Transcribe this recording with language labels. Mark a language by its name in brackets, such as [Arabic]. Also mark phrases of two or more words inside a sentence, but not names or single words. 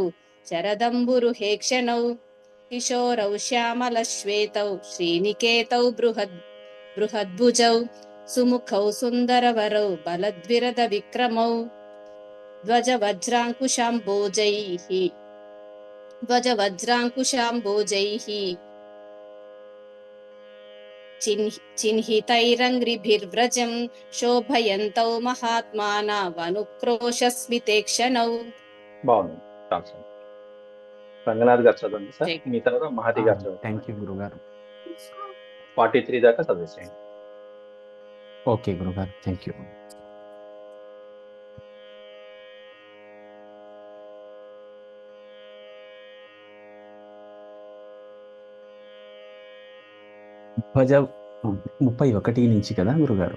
[Sanskrit] शरदम्बुरुहेक्षणौ किशोरौ श्यामलश्वेतौ श्रीनिकेतौ बृहद्भुजौ सुमुखौ सुन्दरवरौ बलद्विरदविक्रमौ ध्वजवज्राङ्कुशाम्बोजैः चिह्नितैरङ्घ्रिभिर्व्रजं शोभयन्तौ महात्मानमनुक्रोशस्मितेक्षणौ. [Telugu] బాగుంది. రంగనాథ్ గారు చదవండి సార్. మీ తర్వాత మహతి గారు చదవండి. [English] thank you [Telugu] గురుగారు. 43 దాకా చదివేసేయండి. ఓకే గురుగారు, [English] thank you. [Telugu] భజ 31 నుంచి కదా గురుగారు?